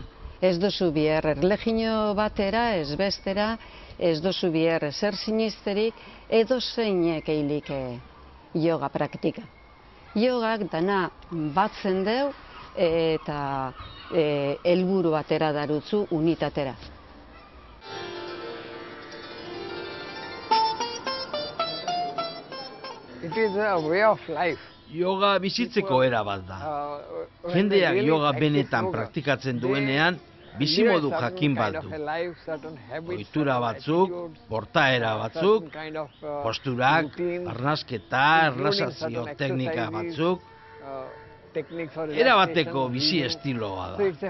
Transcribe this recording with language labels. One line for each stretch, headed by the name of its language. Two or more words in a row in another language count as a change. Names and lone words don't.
Basque: Ez dozu biher erlegio batera, ez bestera, ez dozu biher zer sinisterik, edo zeinek eilike yoga praktika. Yogak dana batzen deu eta helburu batera darutzu unitatera.
English: It is a way of life.
Basque: Yoga bizitzeko era bat da. Jendeak yoga benetan praktikatzen duenean, bizimodu jakin bat du. Ohitura batzuk, portaera batzuk, posturak, arnasketa, erlaxazio teknika batzuk, erabateko bizi estiloa da.